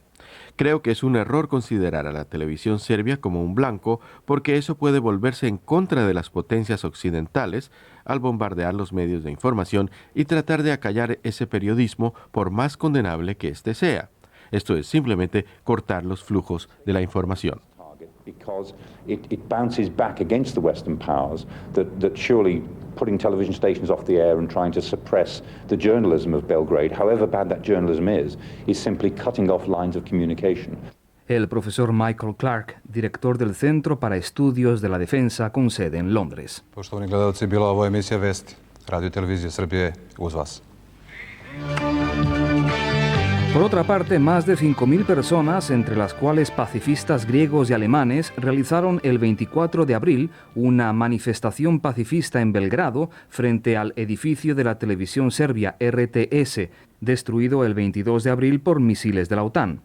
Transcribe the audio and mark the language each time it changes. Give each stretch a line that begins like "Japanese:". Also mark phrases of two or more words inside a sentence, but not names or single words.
Spanish: Creo que es un error considerar a la televisión serbia como un blanco, porque eso puede volverse en contra de las potencias occidentales al bombardear los medios de información y tratar de acallar ese periodismo por más condenable que éste sea. Esto es simplemente cortar los flujos de la información.
English: Because it bounces back against the Western powers that surely putting television stations off the air and trying to suppress the journalism of Belgrade, however bad that journalism is simply cutting off lines of communication.
Spanish: El profesor Michael Clark, director del Centro para Estudios de la Defensa con sede en Londres.
Serbian: Poštovani gledalci, bila ovo emisija Vesti. Radio Televizije Srbije uz vas.
Spanish: Por otra parte, más de 5.000 personas, entre las cuales pacifistas griegos y alemanes, realizaron el 24 de abril una manifestación pacifista en Belgrado frente al edificio de la televisión serbia RTS, destruido el 22 de abril por misiles de la OTAN.